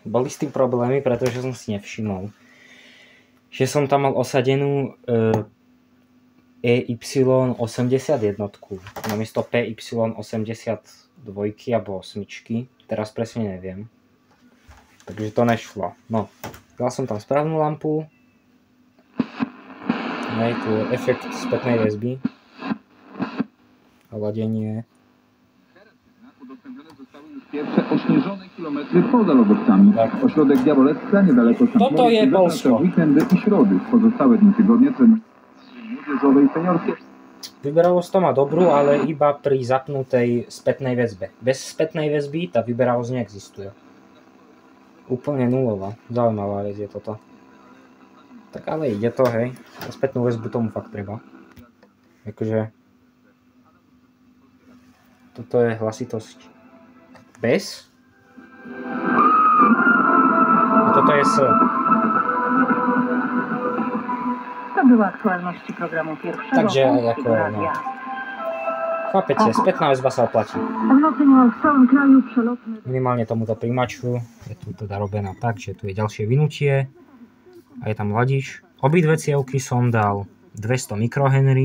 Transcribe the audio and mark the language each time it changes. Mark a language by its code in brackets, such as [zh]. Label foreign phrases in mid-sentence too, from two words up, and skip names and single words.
[sk] Boli s tým problémy, pretože som si nevšimol, že som tam mal osadenú EY81 namiesto PY82 alebo 8. Teraz presne neviem. Takže to nešlo. No, dal som tam správnu lampu. Tu je efekt spätnej väzby. Ladenie. [pl] Pierwsze ośnieżone kilometry poza lodowcami. Tak. Ośrodek Diabolewska, niedaleko [sk] Toto je Polsko. [pl] Weekendy i środy. Pozostałe dni tygodnia młodzieżowej seniorskiej. [sk] Vyberavosť to má dobrú, ale iba pri zapnutej spätnej väzbe. Bez spätnej väzby tá vyberavosť neexistuje. Úplne nulová. Zaujímavá vec je toto. Tak ale ide to, hej. A spätnú väzbu tomu fakt treba. Akože... Toto je hlasitosť bez. A toto je S. [pl] To były aktualności programu pierwszego. [sk] Takže ako, no. Chápete, spätná väzba sa oplatí. Minimálne tomuto príjimaču je tu teda robená tak, že tu je ďalšie vynutie a je tam ladič. Obidve cievky som dal 200 mikrohenry.